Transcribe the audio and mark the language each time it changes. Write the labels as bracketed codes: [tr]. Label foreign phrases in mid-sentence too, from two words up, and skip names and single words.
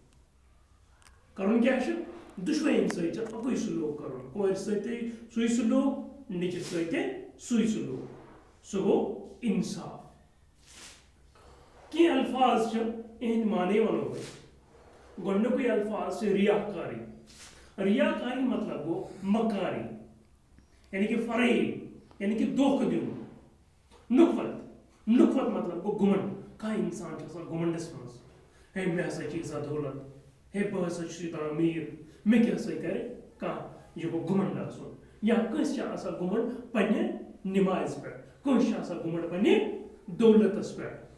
[ks] کرُن کیٛاہ چھُ؟ دۄشوٕنۍ سۭتۍ چھُ اکُے سلوٗک کرُن، کورِ سۭتۍ تہِ سُے سلوٗک، نیٚچوِس سۭتۍ تہِ سُے سلوٗک، سُہ گوٚو انصاف۔ کینٛہہ الفاظ چھِ یِہنٛدۍ معنے وَنو أسۍ۔ گۄڈنیُکُے الفاظ چھُ ریاکاری۔ ریاکاری مطلب گوٚو مکاری، یعنی کہ فریب، یعنی کہ دھوکہٕ دیُن۔ نُکھوت، نُکھوت مطلب گوٚو گُمنڈ۔ کانٛہہ انسان چھُ آسان گُمنڈس منٛز، ہے مےٚ ہسا چھِ ییٖژاہ دولت، ہے بہٕ ہسا چھُس یوٗتاہ أمیٖر، مےٚ کیٛاہ سا کرِ کانٛہہ، یہِ گوٚو گُمنڈ آسُن۔ یا کٲنٛسہِ چھِ آسان گُمنڈ پننہِ نمازِ پٮ۪ٹھ، کٲنٛسہِ چھِ آسان گُمنڈ پننہِ دولتس پٮ۪ٹھ۔